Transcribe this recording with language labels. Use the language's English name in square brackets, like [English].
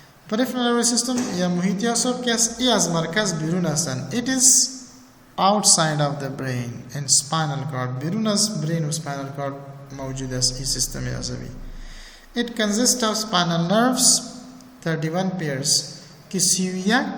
[Persian] peripheral nervous system یا محیطی اعصاب که از مرکز بیرون هستند. [English] It is outside of the brain and spinal cord. [Persian] بیرون از brain و spinal cord موجود است این سیستم عصبی. [English] It consists of spinal nerves 31 pairs که 31